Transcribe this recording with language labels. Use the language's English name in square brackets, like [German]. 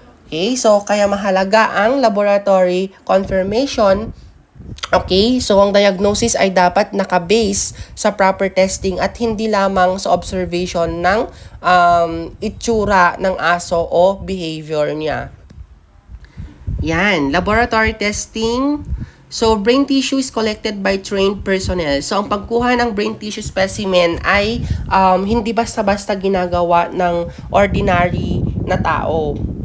[Filipino] Okay, so kaya mahalaga ang laboratory confirmation. Okay, so ang diagnosis ay dapat nakabase sa proper testing at hindi lamang sa observation ng itsura ng aso o behavior niya. [English] Yan, laboratory testing. So, brain tissue is collected by trained personnel. [Filipino] So, ang pagkuha ng brain tissue specimen ay hindi basta-basta ginagawa ng ordinary na tao.